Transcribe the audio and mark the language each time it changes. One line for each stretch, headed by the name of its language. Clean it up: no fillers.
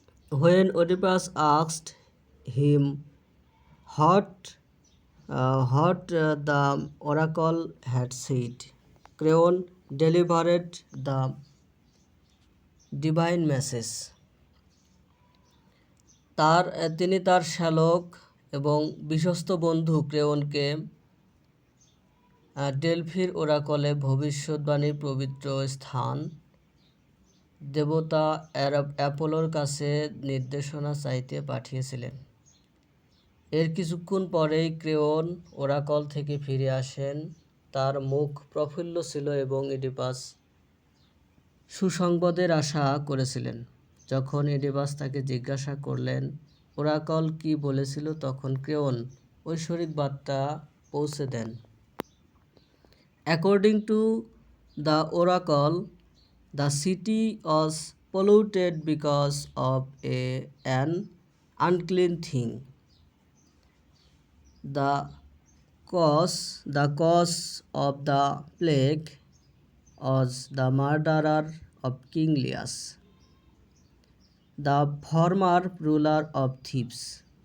English: When Oedipus asked him what the oracle had said, Creon delivered the divine message.
Bangla: তিনি তার শ্যালক এবং বিশ্বস্ত বন্ধু ক্রেওনকে ডেলফির ওরাকলে ভবিষ্যৎবাণীর পবিত্র স্থান দেবতা অ্যাপোলোর কাছে নির্দেশনা চাইতে পাঠিয়েছিলেন। এর কিছুক্ষণ পরেই ক্রেওন ওরাকল থেকে ফিরে আসেন। তার মুখ প্রফুল্ল ছিল এবং ওডিপাস সুসংবাদের আশা করেছিলেন। যখন ওডিপাস তাকে জিজ্ঞাসা করলেন ওরাকল কি বলেছিল, তখন ক্রেওন ঐশ্বরিক বার্তা পৌঁছে দেন।
English: According to the oracle, the city was polluted because of an unclean thing. The cause of the plague was the murder of King Lias, the former ruler of Thebes.